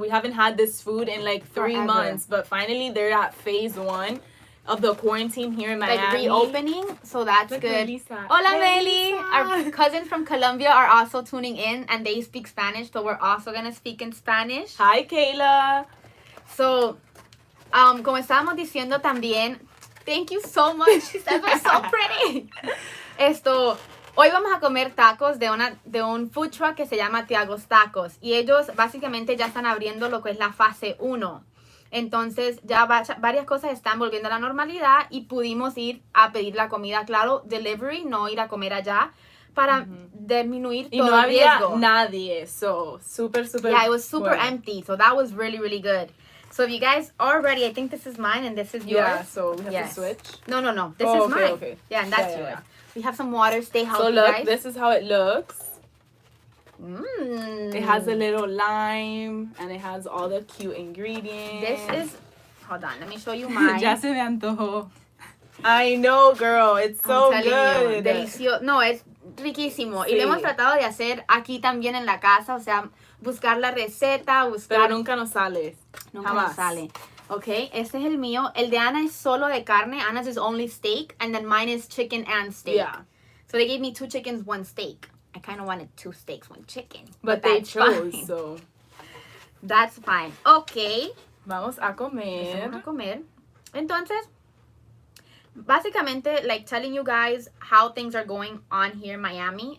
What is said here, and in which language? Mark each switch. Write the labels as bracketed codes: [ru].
[en] We haven't had this food in like 3 months, but finally they're at phase 1. Of the quarantine here in Miami. Like reopening, so that's good. Melissa. [es] Hola, Meli. [en] Our cousins from Colombia are also tuning in, and they speak Spanish, so we're also going to speak in Spanish. Hi, Kayla. So, [es] como estábamos diciendo también, [en] thank you so much. She said we're so pretty. [es] Hoy vamos a comer tacos de un food truck que se llama Thiago's Tacos. Y ellos básicamente ya están abriendo lo que es la fase 1. Entonces ya varias cosas están volviendo a la normalidad y pudimos ir a pedir la comida, claro, delivery, no ir a comer allá para disminuir todo el riesgo. Y no había nadie, [en] so super. Yeah, it was super empty, so that was really, really good. So if you guys are ready, I think this is mine and this is yours. Yeah, so we have to switch. No, this is mine. Okay. Yeah, and that's yours. Yeah. We have some water, stay healthy, so look, guys. This is how it looks. It has a little lime and it has all the cute ingredients. This is, hold on, let me show you mine. [es] Ya se me antojó. [en] I know, girl, it's so good. [es] Delicioso. No, es riquísimo. Sí. Y lo hemos tratado de hacer aquí también en la casa, o sea, buscar la receta, Pero nunca nos sale. Nunca nos sale. Ok, este es el mío. El de Ana es solo de carne. [en] Anna's is only steak, and then mine is chicken and steak. Yeah. So they gave me 2 chickens, 1 steak. I kind of wanted 2 steaks, 1 chicken. But they chose, fine. So. That's fine. Okay. [es] Vamos a comer. Vamos a comer. Entonces, básicamente, [en] like telling you guys how things are going on here in Miami.